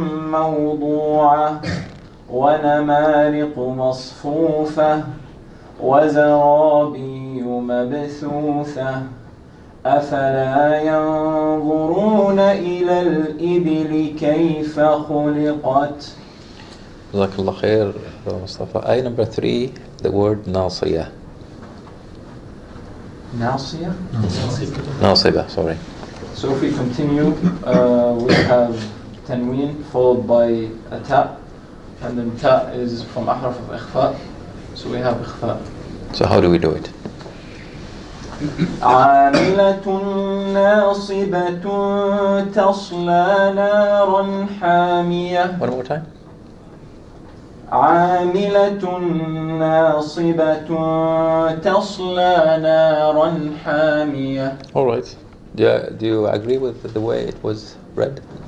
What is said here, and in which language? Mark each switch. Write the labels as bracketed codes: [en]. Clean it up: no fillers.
[ar] موضوعة ونمارق مصفوفة وزرابي مبثوثة أفلا ينظرون إلى الإبل كيف خلقت. جزاك الله خير مصطفى. [en] Ayah number 3, the word ناصية. [ar] ناصية? ناصبة, [en] sorry. So if we continue, we have tanween followed by a ta, and then ta is from ahraf of ikhfa, so we have ikhfa. So how do we do it? [ar] عاملة ناصبة تصلى نارا حامية. [en] One more time. [ar] عاملة ناصبة تصلى نارا حامية. [en] All right. Do you agree with the way it was read?